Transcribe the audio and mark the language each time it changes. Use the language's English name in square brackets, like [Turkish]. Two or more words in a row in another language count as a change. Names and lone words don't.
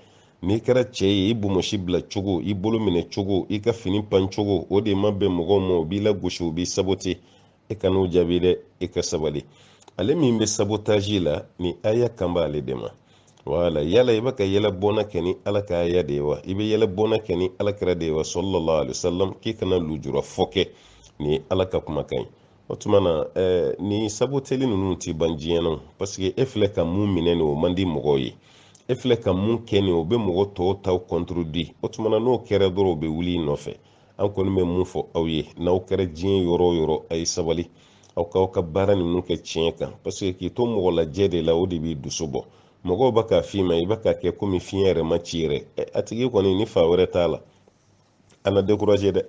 [Bambara] n'i kɛra cɛ ye i bomosi bila cogo i bolo minɛ cogo i ka fini pan cogo o de ma bɛn mɔgɔw ma o b'i lagosi o b'i sabote i ka n'o jaabi dɛ i ka sabali. ale min bɛ sabotage la ni aya kan b'ale de ma. wala yala i bɛ ka yɛlɛbɔna kɛ ni ala ka aya de ye wa i bɛ yɛlɛbɔna kɛ ni ala kɛra de ye wa [Arabic] صلى الله عليه وسلم [Bambara] k'i kana lujura fɔ kɛ ni ala ka kumakan ye. o tuma na ni saboteli ninnu ti ban diɲɛ na parce que e filɛ ka mun minɛ nin o man di mɔgɔw ye e filɛ ka mun kɛ nin o bɛ mɔgɔ tɔw taw contredire o tuma na n'o kɛra dɔrɔn o bɛ wuli i nɔfɛ. an kɔni bɛ mun fɔ aw ye n'aw kɛra diɲɛ yɔrɔ o yɔrɔ a ye sabali aw k'aw ka baara ninnu kɛ tiɲɛ kan parce que k'i to mɔgɔ lajɛ de la o de b'i dusu bɔ mɔgɔw b'a k'a f'i ma i b'a k'a kɛ komi fiɲɛ yɛrɛ ma ci yɛrɛ a tigi kɔni ni fa wɛrɛ t'a la ana découragé dɛ.